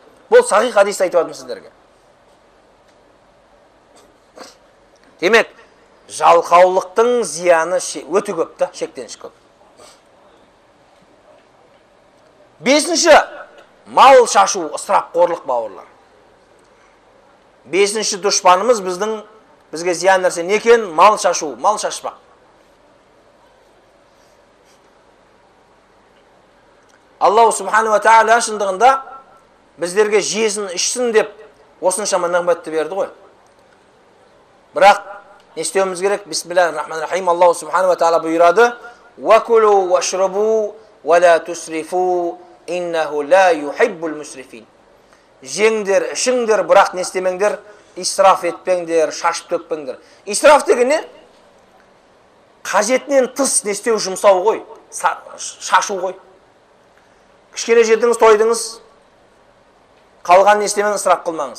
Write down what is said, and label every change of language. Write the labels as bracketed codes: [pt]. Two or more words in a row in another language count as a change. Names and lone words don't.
[kk] Бұл сахих хадис айтып жатырмын сіздерге. Демек, жалқаулықтың зияны өте көп та, шектен көп. Бесінші, мал шашу, ысырапқорлық, бауырлар. Бесінші дұшпанымыз бізге зиян нәрсе не екен? Мал шашу, мал шашпақ. [ar] الله سبحانه وتعالى [kk] шындығында біздерге жесін, ішсін деп осыншама нығметті берді ғой. Бірақ не істеуіміз керек? [ar] بسم الله الرحمن الرحيم. الله سبحانه وتعالى [kk] бұйырады: [ar] «وكلوا واشربوا ولا تسرفوا إنه لا يحب المسرفين». [kk] Жеңдер, ішіңдер, бірақ не істемеңдер? Исраф етпеңдер, шашып төкпеңдер. Исраф деген не? Қажетінен тыс не істеу, жұмсау ғой, шашу ғой. Кішкене жедіңіз, тойдыңыз, қалған не істемеңіз, ысырап қылмаңыз.